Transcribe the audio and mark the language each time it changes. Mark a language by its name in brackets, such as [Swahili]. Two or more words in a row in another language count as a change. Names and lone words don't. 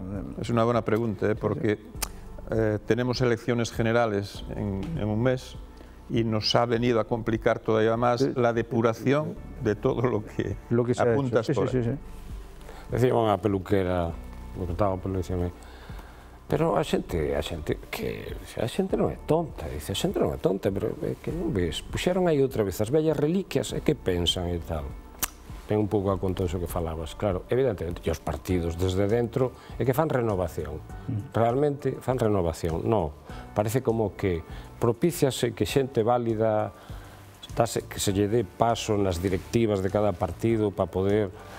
[Spanish] Es una buena pregunta, porque tenemos elecciones generales en un mes y nos ha venido a complicar todavía más la depuración de todo lo que apuntas por ahí. [Galician] Decía unha peluquera, [Spanish] me contaba por decirme, [Galician] pero a xente non é tonta, dice, a xente non é tonta, pero que non ves, puxeron aí outra vez as vellas reliquias e que pensan e tal. Ten un pouco a conta iso que falabas, claro, evidentemente, e os partidos desde dentro é que fan renovación, realmente fan renovación, non, parece como que propíciase que xente válida, que se lle dé paso nas directivas de cada partido para poder